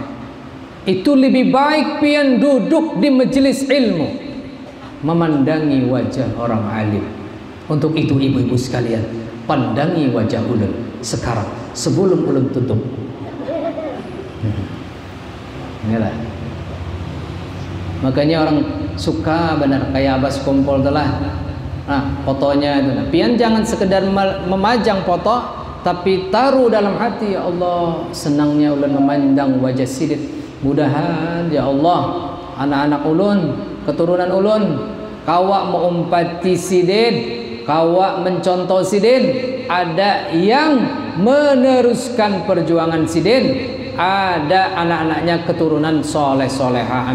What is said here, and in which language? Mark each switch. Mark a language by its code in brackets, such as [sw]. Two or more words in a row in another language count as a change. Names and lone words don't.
[id] Itu lebih baik pian duduk di majelis ilmu, memandangi wajah orang alim. Untuk itu ibu-ibu sekalian, pandangi wajah ulun sekarang sebelum ulun tutup. Inilah. Makanya orang suka benar kayak Abbas Kumpul telah. Fotonya itu. Pian jangan sekedar memajang foto, tapi taruh dalam hati, [ar] ya Allah, [id] senangnya ulun memandang wajah sidin. Mudahan ya Allah, anak-anak ulun, keturunan ulun, [bjn] kawa mengumpati sidin, [id] kawa mencontoh sidin, ada yang meneruskan perjuangan sidin, ada anak-anaknya keturunan soleh-soleha.